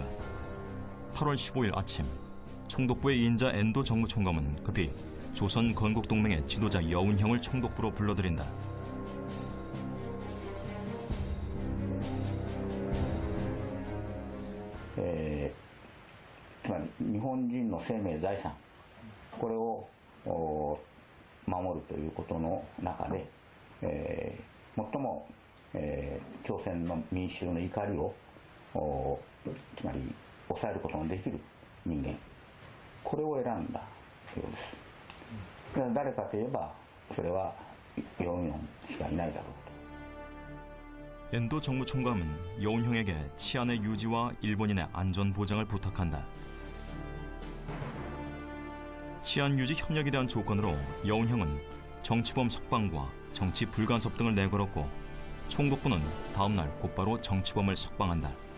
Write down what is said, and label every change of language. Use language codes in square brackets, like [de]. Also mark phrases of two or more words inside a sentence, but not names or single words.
[ko] 8월 15일 아침, 총독부의 2인자 엔도 정무총감은 급히 조선 건국동맹의 지도자 여운형을 총독부로 불러들인다. [ja] 일본인 の生命財産これを守るということの中で、最も、朝鮮の民衆の怒りをつまり抑えることのできる人間、これを選んだようです。誰かといえばそれはヨンヨンしかいないだろうと。 [ko] 엔도 정무총감은 여운형에게 치안의 유지와 일본인의 안전 보장을 부탁한다. 치안 유지 협력에 대한 조건으로 여운형은 정치범 석방과 정치 불간섭 등을 내걸었고, 총독부는 다음 날 곧바로 정치범을 석방한다.